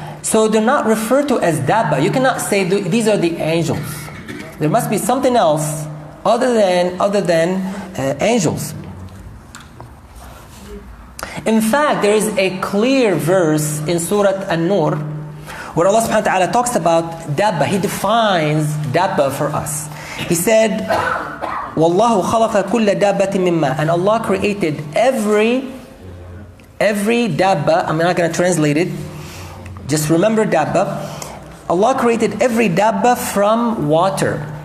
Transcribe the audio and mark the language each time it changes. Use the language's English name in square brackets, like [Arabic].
[English] So they're not referred to as dabba. You cannot say these are the angels. There must be something else other than angels. In fact, there is a clear verse in Surat An-Nur where Allah subhanahu wa ta'ala talks about dabba. He defines dabba for us. [Arabic] He said, وَاللَّهُ خَلَقَ كُلَّ دَابَّةٍ مِّمَّا. [English] And Allah created every dabba. I'm not going to translate it. Just remember dabba. Allah created every dabba from water.